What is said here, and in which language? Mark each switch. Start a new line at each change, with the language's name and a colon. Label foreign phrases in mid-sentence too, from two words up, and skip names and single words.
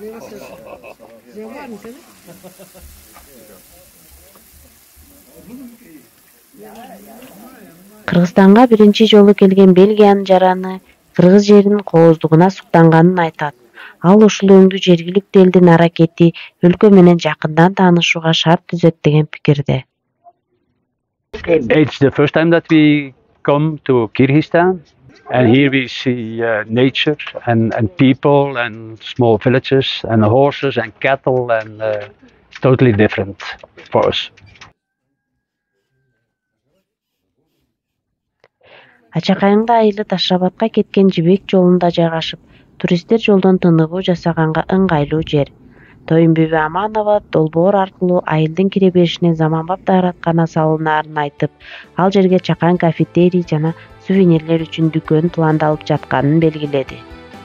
Kyrgyz: Кыргызстанга биринчи жолу келген Бельгиянын жараны кыргыз жеринин кооздугуна суктанганын айтат. Ал ушул өңдүү жергиликтүү элдин аракети өлкө менен жакындан таанышууга шарт түзөт деген пикирде.
English: It's the first time that we come to Kyrgyzstan, and here we see nature and people and small villages and horses and cattle, and totally different for us.
Kyrgyz: Ачакайыңда айылы Ташрабатка кеткен Жибек жолунда жайгашып, туристтер жолдон тыныгуу жасаганга ыңгайлуу жер. Тоюмбүбү Аманова долбоор аркылуу айылдын кире беришине заманбап даараткана салынаарын айтып, ал жерге чакан кафетерий жана сувенирлер үчүн дүкөн пландалып жатканын белгиледи.